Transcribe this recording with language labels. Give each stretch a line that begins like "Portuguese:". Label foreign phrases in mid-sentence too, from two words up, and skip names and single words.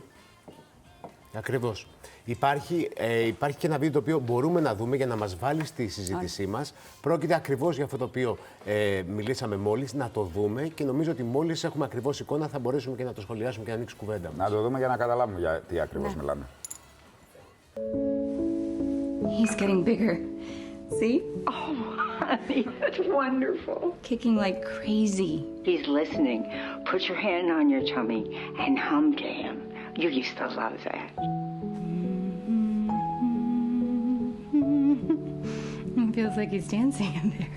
Greek: Ακριβώς. Υπάρχει και ένα βίντεο το οποίο μπορούμε να δούμε για να μας βάλει στη συζήτησή μας. Πρόκειται ακριβώς για αυτό το οποίο μιλήσαμε μόλις, να το δούμε και νομίζω ότι μόλις έχουμε ακριβώς εικόνα θα μπορέσουμε και να το σχολιάσουμε και να ανοίξει κουβέντα μας. Να το δούμε για να καταλάβουμε για τι ακριβώς μιλάμε.
English: He's getting bigger. See? Oh, honey, that's wonderful. Kicking like crazy. He's listening. Put your hand on your tummy and hum to him. You used to love that. It feels like he's dancing in there.